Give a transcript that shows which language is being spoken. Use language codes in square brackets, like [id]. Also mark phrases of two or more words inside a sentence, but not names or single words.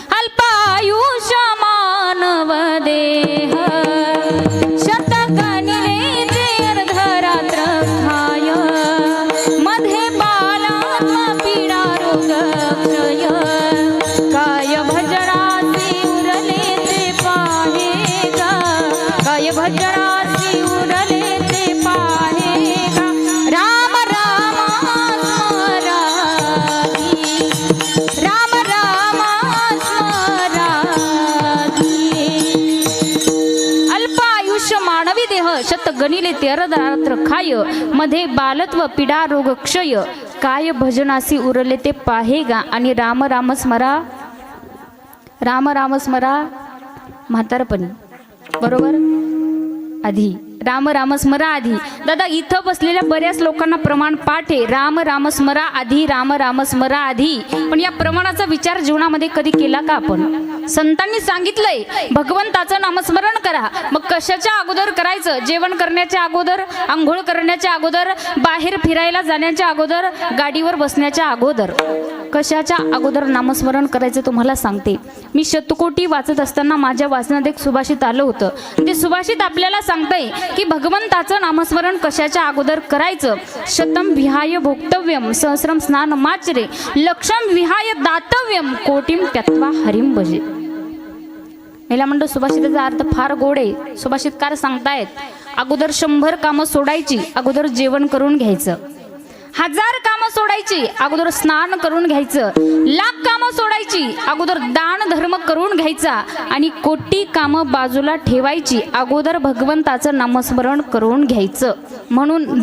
[mr] संत सांगतायत, अल्पायुष्य मानव देह शतकनिले ते अर्धरात्र खाय मध्ये बालात्म पीडा रोग क्षय काय भजनासी उरले ते पाहे गा काय भजनासी उरले ते पाहे गा राम राम स्मराधी राम राम स्मराधी अल्पायुष्य मानवी देह शत गणिले ते अर्धरात्र खाय मध्ये बालत्व पीडा रोग क्षय काय भजनासी उरले ते पाहे गा आणि राम राम स्मरा राम राम स्मरा म्हातारपणी बरोबर आधी राम राम स्मरा आधी दादा इथं बसलेल्या बऱ्याच लोकांना प्रमाण पाठ आहे राम राम स्मरा आधी राम राम स्मरा आधी पण या प्रमाणाचा विचार जीवनामध्ये कधी केला का आपण संतांनी सांगितलंय भगवंताचं नामस्मरण करा मग कशाच्या अगोदर करायचं जेवण करण्याच्या अगोदर आंघोळ करण्याच्या अगोदर बाहेर फिरायला जाण्याच्या अगोदर गाडीवर बसण्याच्या अगोदर कशाच्या अगोदर नामस्मरण करायचं तुम्हाला सांगते मी शतकोटी वाचत असताना माझ्या वाचनात एक सुभाषित आलं होतं ते सुभाषित आपल्याला सांगतंय की भगवंताचं नामस्मरण कशाच्या अगोदर करायचं [sa] शतम विहाय भोक्तव्यम सहस्रम स्नान माचरे लक्षम विहाय दातव्यम कोटीम त्यक्त्वा हरिम भजे [mr] महिला मंडळ सुभाषिताचा अर्थ फार गोड आहे सुभाषितकार सांगतायत अगोदर 100 कामं सोडायची अगोदर जेवण करून घ्यायचं 1000 कामं सोडायची अगोदर स्नान करून घ्यायचं 1,00,000 कामं सोडायची अगोदर दान धर्म करून घ्यायचा आणि कोटी कामं बाजूला ठेवायची अगोदर भगवंताचं नामस्मरण करून घ्यायचं म्हणून